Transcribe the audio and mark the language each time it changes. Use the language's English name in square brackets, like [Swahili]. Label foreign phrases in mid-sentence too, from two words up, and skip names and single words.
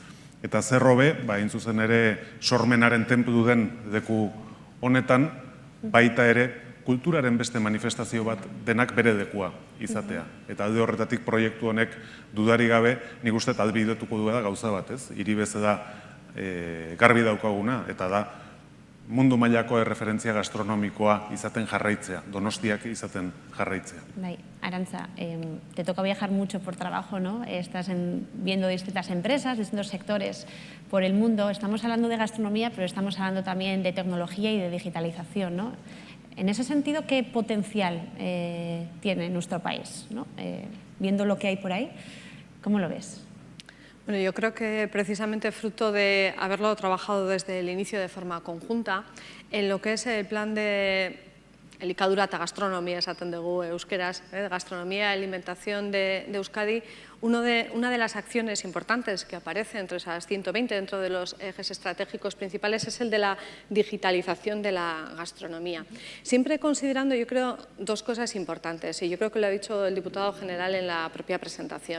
[Basque] Eta zer hobe, hain zuzen ere sormenaren tenplu den leku honetan, baita ere kulturaren beste manifestazio bat denak bere lekua izatea. Eta alde horretatik proiektu honek dudari gabe, nik uste albidetuko duela gauza bat, ez? Hiri bezala garbi daukaguna, eta da mundu mailako erreferentzia gastronomikoa izaten jarraitzea, Donostiak izaten jarraitzea. Arantza, [Spanish] te toca viajar mucho por trabajo, ¿no? Estás viendo distintas empresas, distintos sectores por el mundo. Estamos hablando de gastronomía, pero estamos hablando también de tecnología y de digitalización, ¿no? En ese sentido, ¿qué potencial tiene nuestro país? Viendo lo que hay por ahí, ¿cómo lo ves? Bueno, yo creo que precisamente fruto de haberlo trabajado desde el inicio de forma conjunta, en lo que es el plan de [Basque] elikadura eta gastronomia, esaten dugu euskeraz, [Spanish] gastronomía y alimentación de Euskadi, una de las acciones importantes que aparece entre esas 120 dentro de los ejes estratégicos principales es el de la digitalización de la gastronomía. Siempre considerando, yo creo, dos cosas importantes, y yo creo que lo ha dicho el diputado general en la propia presentación.